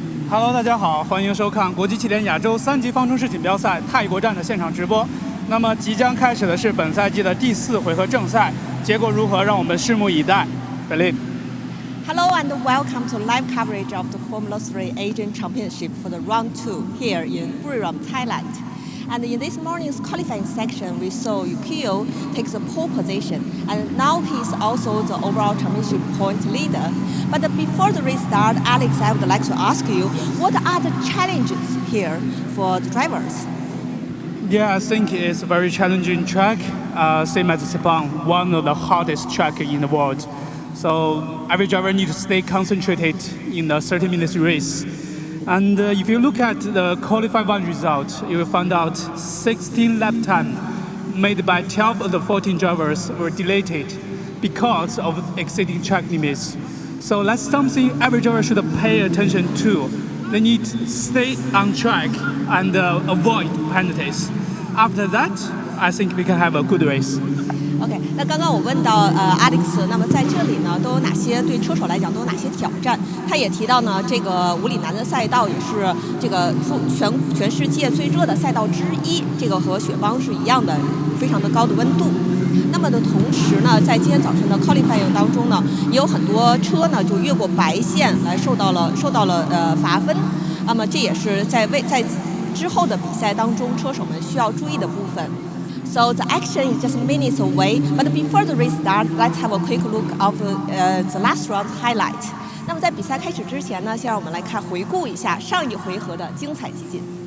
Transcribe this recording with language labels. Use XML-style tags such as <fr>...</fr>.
<zh>Hello， 大家好，欢迎收看国际汽联亚洲3级方程式锦标赛泰国站的现场直播。那么即将开始的是本赛季的第4回合正赛，结果如何，让我们拭目以待。</zh> <en>Hello and welcome to live coverage of the Formula 3 Asian Championship for the round 2 here in Buriram, Thailand. And in this morning's qualifying section, we saw Yukio takes a pole position, and now he's also the overall championship point leader. But before the race start, Alex, I would like to ask you, what are the challenges here for the drivers? Yeah, I think it's a very challenging track, same as Sepang, one of the hardest tracks in the world. So every driver needs to stay concentrated in the 30 minutes race. And if you look at the qualifying 1 result, you will find out 16 lap time made by 12 of the 14 drivers were delayed because of exceeding track limits. So that's something every driver should pay attention to. They need to stay on track and avoid penalties. After that, I think we can have a good race.</en> <zh>OK， 那刚刚我问到Alex， 那么在这里呢都有哪些对车手来讲都有哪些挑战？他也提到呢，这个五里南的赛道也是这个全世界最热的赛道之一，这个和雪邦是一样的，非常的高的温度。那么的同时呢，在今天早晨的 qualifying 当中呢，也有很多车呢就越过白线来受到了罚分。那么这也是在之后的比赛当中车手们需要注意的部分。</zh> <en>So the action is just minutes away, but before the race start, let's have a quick look of the last round highlight.</en> <zh>那么在比赛开始之前呢，先让我们来回顾一下上一回合的精彩集锦。</zh>